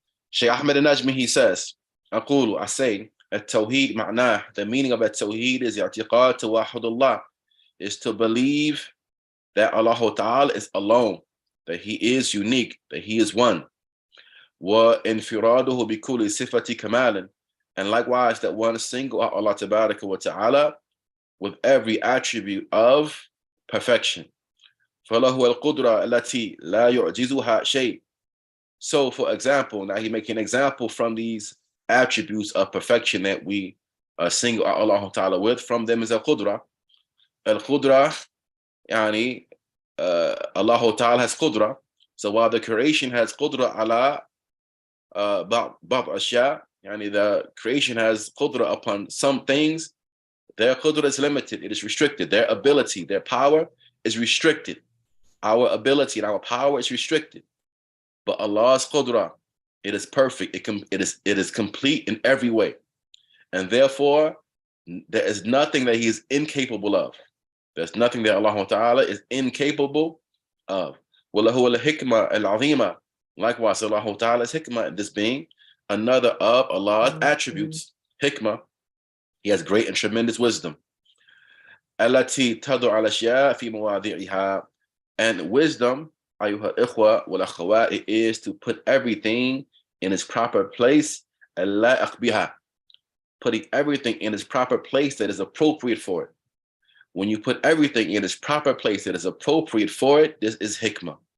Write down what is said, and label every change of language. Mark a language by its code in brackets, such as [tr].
[en] Shaykh Ahmed al-Najmi, he says, I say, [ar] التوحيد معناه, [en] the meaning of التوحيد is [ar] اعتقاد توحد الله, [en] is to believe that Allah Ta'ala is alone, that He is unique, that He is one. [ar] وانفراده بكل صفة كمال, [en] and likewise that one single out Allah Tabaraka wa Ta'ala with every attribute of perfection. [ar] فله القدرة التي لا يعجزها شيء. [en] So for example, now he making an example from these attributes of perfection that we single out Allah Ta'ala with. From them is al-Qudra. Al-Qudra, yani, Allah Ta'ala has Qudra. So while the creation has Qudra ala [ar] بعض أشياء, [en] yani the creation has Qudra upon some things, their Qudra is limited, it is restricted. Their ability, their power is restricted. Our ability and our power is restricted. But Allah's Qudra, it is perfect, it is complete in every way. And therefore, there is nothing that He is incapable of. There's nothing that Allah Ta'ala is incapable of. [ar] وَلَهُ الْحِكْمَةِ الْعَظِيمَةِ. [en] Likewise, Allah Ta'ala's hikmah, this being another of Allah's attributes. Hikmah, He has great and tremendous wisdom. [ar] التي تضع الأشياء في مواضعها. [en] And wisdom, [ar] أيها الإخوة والأخوات, [en] it is to put everything in its proper place. [ar] اللائق بها. [en] Putting everything in its proper place that is appropriate for it. When you put everything in its proper place that is appropriate for it, this is hikmah.